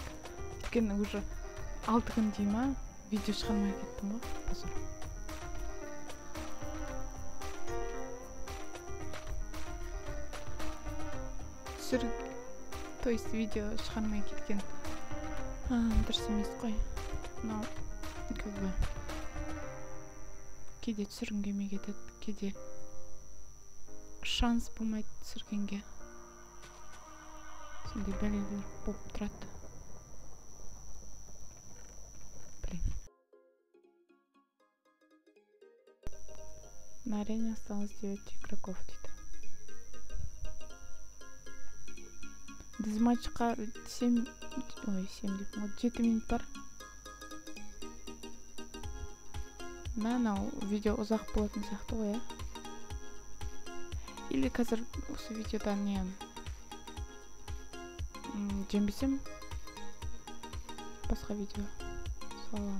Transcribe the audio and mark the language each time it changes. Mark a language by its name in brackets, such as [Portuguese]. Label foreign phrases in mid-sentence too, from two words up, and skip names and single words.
[Kazakh] Өйткені уже 6 күн дейма, видео шығармай кеттім ғой, позор. [Russian] То есть [Kazakh] видео шығармай кеткен дұрыс емес қой. [Russian] Но, как бы, [Kazakh] кейде түсіргім келмей кетеді, кейде шанс болмайды түсіргенге. Сондай бәлелер болып тұрады. [Russian] Блин. На арене осталось 9 игроков, [Kazakh] дейді. Дизматчқа 7 минут бар. Мәнау видео ұзақ болатын сияқты ғой, ә? Или қазір осы видеода не жембесем басқа видео салам.